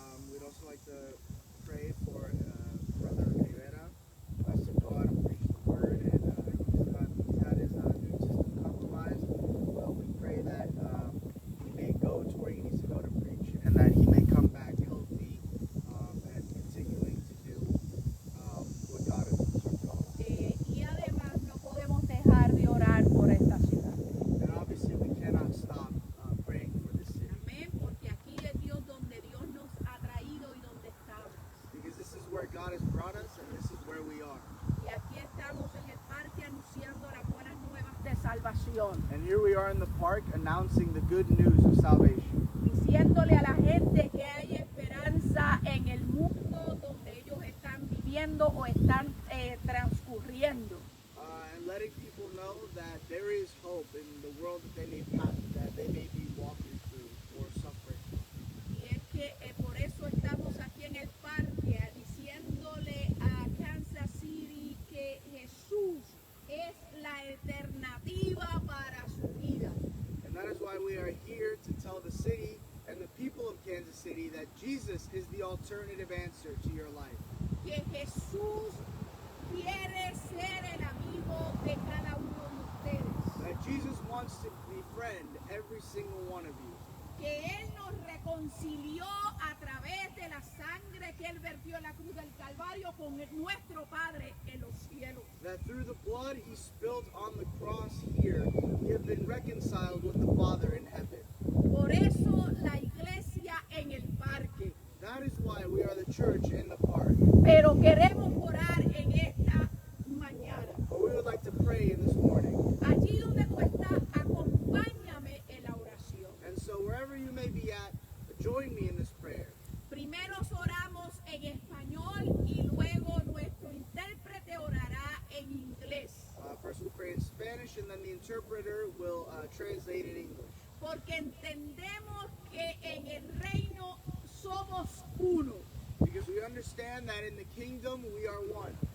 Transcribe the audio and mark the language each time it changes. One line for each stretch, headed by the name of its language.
English: We'd also like to pray for Brother Rivera, to go out and preach the word, and he's had his immune system compromised. We pray that he may go to where he needs to go to preach, and that he may come back healthy and continuing to do what God has called.
Spanish: Y además no podemos dejar de orar por esta ciudad.
English: And obviously we cannot stop praying for this city,
Spanish: Amén, porque aquí es Dios donde Dios nos ha traído y donde estamos.
English: because this is where God has brought us, and this is where we are.
Spanish: Y aquí estamos en el parque anunciando las buenas nuevas de salvación,
English: And here we are in the park announcing the good news of salvation,
Spanish: diciéndole a la gente que hay esperanza en el mundo donde ellos están viviendo o están transcurriendo.
English: and letting people know that there is hope in the world that they may be walking through or suffering.
Spanish: Y es que por eso estamos aquí en el parque diciéndole a Kansas City que Jesús es la alternativa para su vida.
English: And that is why we are here to tell the city and the people of Kansas City that Jesus is the alternative answer to your life.
Spanish: Que Jesús quiere ser el amigo de cada uno de ustedes.
English: That Jesus wants to befriend every single one of you.
Spanish: Que Él nos reconcilió a través de la sangre que Él vertió en la cruz del Calvario con nuestro Padre en los cielos.
English: That through the blood he spilled on the cross here, we have been reconciled with the Father in heaven.
Spanish: Por eso la iglesia en el parque.
English: That is why we are the church in the park.
Spanish: Pero queremos orar en esta mañana.
English: But we would like to pray in this morning.
Spanish: Allí donde tú estás, acompáñame en la oración.
English: And so wherever you may be at, join me in this prayer.
Spanish: Primero oramos en español y luego nuestro intérprete orará en inglés.
English: First we'll pray in Spanish, and then the interpreter will translate in English.
Spanish: Porque entendemos que en el reino somos uno.
English: Because we understand that in the kingdom we are one.